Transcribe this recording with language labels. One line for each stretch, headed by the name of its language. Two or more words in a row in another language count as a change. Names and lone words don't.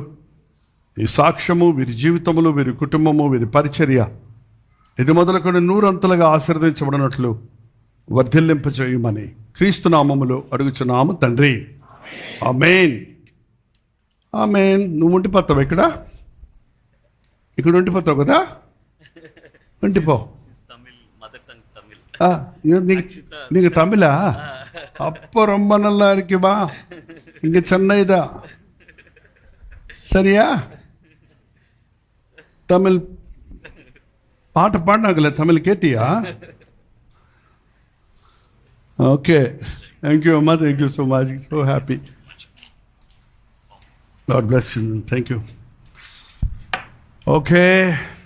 Telugu: ఈ సాక్ష్యము, వీరి జీవితములు, వీరి కుటుంబము, వీరి పరిచర్య ఇది మొదలుకొని 100 ఆశీర్వదించబడినట్లు వర్ధిల్లింపజేయమని క్రీస్తు నామములో అడుగుచున్నాము తండ్రి. ఆమేన్. నువ్వు ఉండిపోతావు ఇక్కడ ఉండిపోతావు కదా, ఉండిపో. నీకు తమిళా?
Tamil: அப்போ ரொம்ப நல்லா இருக்குமா, இங்கே சென்னை தான். சரியா? தமிழ் பாட்டு பாடினாங்களே, தமிழ் கேட்டியா?
English: okay, thank you அம்மா, thank you so much, so happy. God bless you. Thank you. Okay.